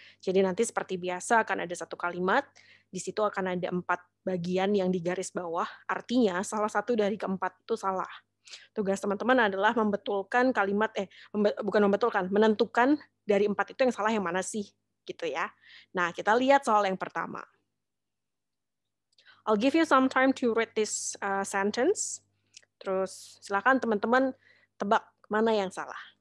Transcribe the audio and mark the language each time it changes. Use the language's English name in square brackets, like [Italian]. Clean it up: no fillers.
[Indonesian] Jadi nanti seperti biasa akan ada satu kalimat, di situ akan ada 4 bagian yang digaris bawah, artinya salah satu dari keempat itu salah. Tugas teman-teman adalah membetulkan kalimat, bukan membetulkan, menentukan dari 4 itu yang salah yang mana sih, gitu ya. Nah, kita lihat soal yang pertama. [English] I'll give you some time to read this sentence. [Indonesian] Terus silakan teman-teman tebak mana yang salah.